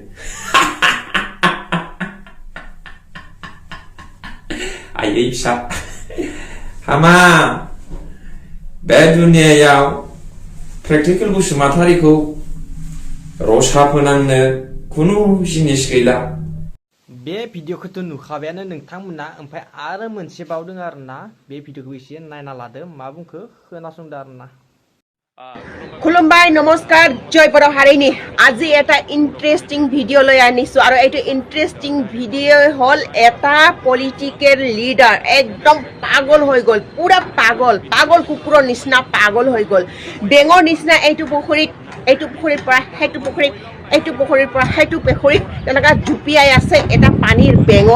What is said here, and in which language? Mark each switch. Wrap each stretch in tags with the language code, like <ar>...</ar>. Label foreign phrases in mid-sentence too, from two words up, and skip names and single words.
<brx>आयै फिसा हामा बे दुनियायाव प्रेक्टिकेल बसुमातारिखौ रसा फोनांनो खुनु जिनिस गैला बे भिडियोखौथ' नुखाबायानो नोंथांमोना ओमफ्राय आरो मोनसे बावदों आरोना बे भिडियोखौ एसे नायना लादो मा बुंखो खोनासंदो आरोना खुलुमबाय नमस्कार जय बर' हारिनि</brx> <as>আজি এটা ইন্টারেস্টিং ভিডিও লৈ আনিছো আৰু এইটো ইন্টারেস্টিং ভিডিও হল এটা পলিটিক্যাল লিডার একদম পাগল হৈ গল পুরা পাগল কুকুৰৰ নিচিনা পাগল হৈ গল বেঙৰ নিচিনা এইটো পুখুৰীৰ পৰা সেইটো পুখুৰীত এইটো পুখুৰীৰ পৰা সেইটো পুখুৰীত তেনেকা জুপিয়াই আছে এটা পানীৰ</as>